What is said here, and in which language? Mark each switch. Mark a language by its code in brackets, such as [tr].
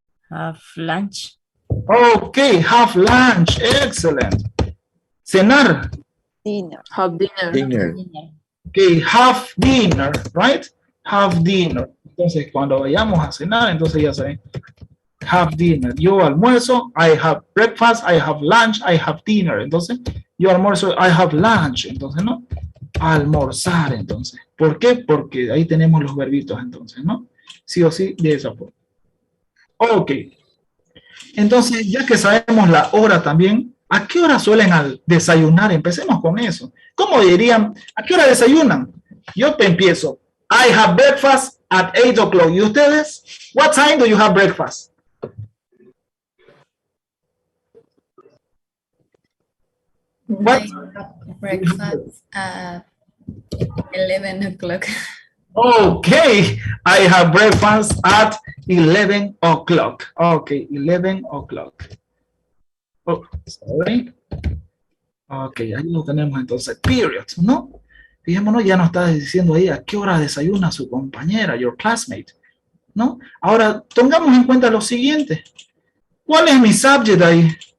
[en] Have lunch. Ok, have lunch. Excellent. [es] Cenar. [en] Dinner. Have dinner. Dinner. Ok, have dinner, right? Have dinner. [es] Entonces, cuando vayamos a cenar, entonces ya saben. [en] Have dinner. [es] Yo almuerzo, [en] I have breakfast, I have lunch, I have dinner. [es] Entonces, yo almuerzo, [en] I have lunch. [es] Entonces, ¿no? Almorzar, entonces. ¿Por qué? Porque ahí tenemos los verbitos, entonces, ¿no? Sí o sí, de esa forma. Ok. Entonces, ya que sabemos la hora también, ¿a qué hora suelen desayunar? Empecemos con eso. ¿Cómo dirían? ¿A qué hora desayunan? Yo te empiezo. [en] I have breakfast at 8 o'clock. [es] ¿Y ustedes? [en] What time do you have breakfast? What? Breakfast at 11 o'clock. Okay, I have breakfast at 11 o'clock. Okay, 11 o'clock. Oh, sorry. [es] Ok, ahí lo tenemos entonces. Period, ¿no? Fijémonos, ya nos está diciendo ahí a qué hora desayuna su compañera, [en] your classmate, [es] ¿no? Ahora, tengamos en cuenta lo siguiente. ¿Cuál es mi subject ahí?